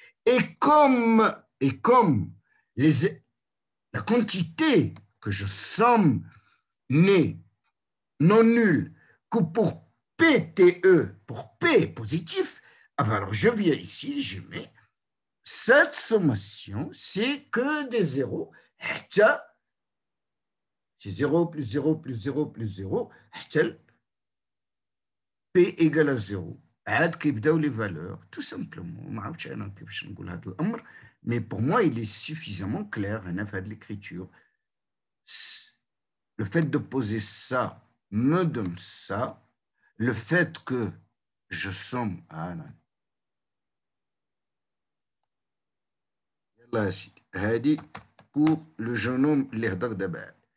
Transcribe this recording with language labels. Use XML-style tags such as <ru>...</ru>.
<fr>Et comme la quantité que je somme n'est non nulle que pour PTE, pour P positif, alors je viens ici, je mets cette sommation, c'est que des zéros. C'est 0 plus 0 plus 0 plus 0, P égale à 0.</fr> <ar>عاد كيبداو</ar> <fr>les valeurs, tout simplement.</fr> <ar>ما عرفتش انا كيفاش نقول هذا الامر,</ar> <fr>mais pour moi il est suffisamment clair</fr> <ar>هنا في هذه l'écriture.</ar> <fr>Le fait de poser ça me donne ça. Le fait que je somme</fr> <ar>يلا يا سيدي هذه</ar> <fr>pour le jeune homme</fr> <ar>اللي هضر دابا.</ar>